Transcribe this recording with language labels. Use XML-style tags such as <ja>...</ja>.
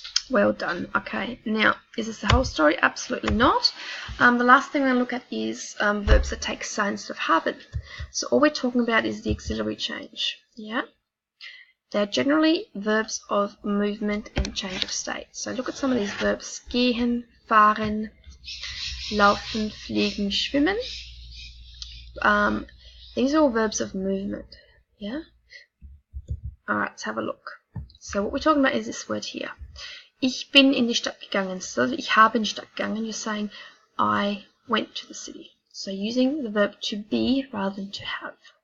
<en>Well done. Okay, now, is this the whole story? Absolutely not. The last thing we're going to look at is verbs that take sein instead of haben. So all we're talking about is the auxiliary change. Yeah? They're generally verbs of movement and change of state. So look at some of these verbs.</en> <de>Gehen, fahren, laufen, fliegen, schwimmen.</de> <en>These are all verbs of movement. Yeah? Alright, let's have a look. So what we're talking about is this word here.</en> <de>Ich bin in die Stadt gegangen. So ich habe in die Stadt gegangen.</de> <en>You're saying I went to the city. So using the verb to be rather than to have.</en>